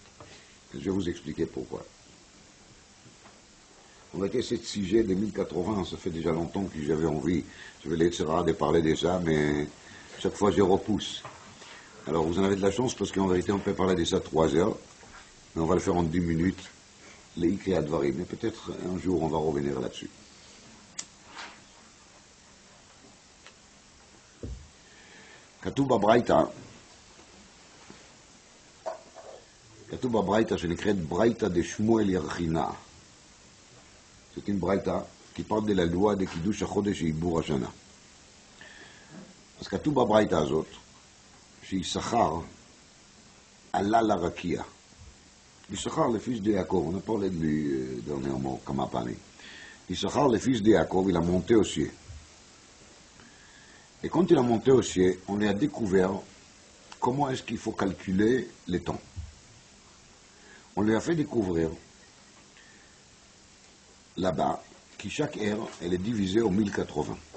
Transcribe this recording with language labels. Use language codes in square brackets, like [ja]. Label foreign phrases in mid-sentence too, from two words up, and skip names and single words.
[fr] Je vais vous expliquer pourquoi. On va essayer ce sujet de 1080, ça fait déjà longtemps que j'avais envie, je vais laisser de parler de ça, mais chaque fois je repousse. Alors vous en avez de la chance parce qu'en vérité on peut parler de ça 3 heures, mais on va le faire en 10 minutes, les [he] עיקרי הדברים, [fr] mais peut-être un jour on va revenir là-dessus. [he] כתוב בברייתא שנקראת ברייתא דשמואל ירחינה. [fr] C'est une braïta qui parle de la loi de [he] קידוש החודש [fr] et [he] עיבור השנה. אז כתוב בברייתא הזאת שיששכר עלה לרקיע. [fr] יששכר le fils de Yaakov, on a parlé de lui dernièrement, [he] כמה פעמים. [fr] יששכר le fils de Yaakov, il a monté au ciel. Et quand il a monté au ciel, on a découvert comment est-ce qu'il faut calculer les temps. On lui a fait découvrir là-bas que chaque ère, elle est divisée en 1080.